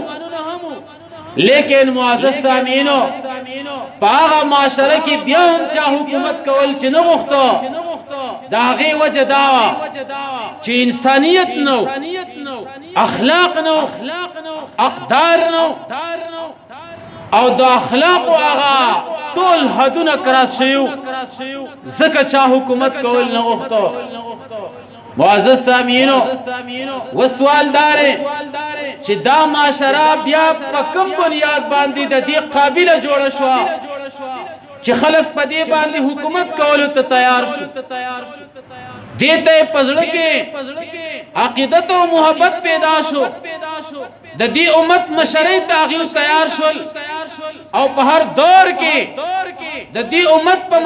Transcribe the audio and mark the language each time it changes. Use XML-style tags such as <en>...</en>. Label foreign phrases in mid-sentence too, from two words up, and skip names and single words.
<ps>لیکن معزز سامعینو، په هغه معاشره کې بیا هم چا حکومت کول چې نه غوښته، د هغې وجه دا وه چې انسانیت نو، اخلاق نو، اقدار نو، او د اخلاق هغه ټول حدونه کراس شیو، ځکه چا حکومت کول نه غوښته. معزز سامعینو، و سوال داره چې دا معاشره بیا په کوم بنیاد باندې د دې قابله جوړه شوه چې خلق په دې باندې حکومت کولو ته تیار شو دیته پزړه کې عقیدت او محبت پیدا شو د دې امت مشرۍ تغییر تیار شول او په هر دور کې د دې امت په</ps>